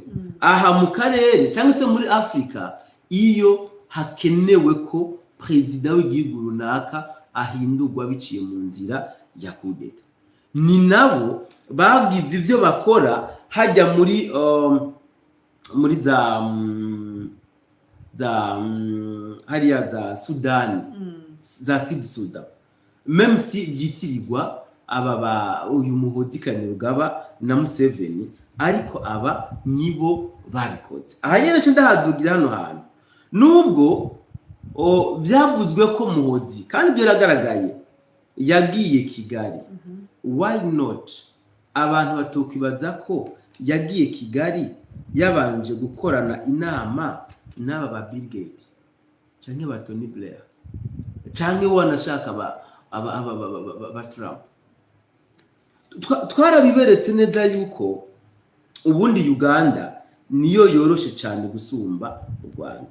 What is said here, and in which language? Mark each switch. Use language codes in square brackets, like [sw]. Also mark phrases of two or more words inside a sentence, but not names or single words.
[rn] Aha mu karere cyangwa se muri Afrika, iyo hakenewe ko president w'igihugu runaka ahindurwa biciye mu nzira ya kudeta, ni nabo bagize ivyo bakora hajya muri hariya za Sudan, za Sudan, [fr] même si [rn] byitirirwa uyu Muhoozi Kainerugaba na Museveni, ariko aba nibo babikoze. Aha nyine cyo ndahadugira hano hantu, nubwo byavuzwe ko Muhoozi kandi byaragaragaye yagiye Kigali. [en] Why not [rn] abantu batokwibaza ko yagiye Kigali yabanje gukorana inama n'aba ba Bill Gates canke ba Tony Blair canke wanashaka ba Trump? Twarabiberetse neza yuko ubundi Uganda niyo yoroshe cyane gusumba u Rwanda.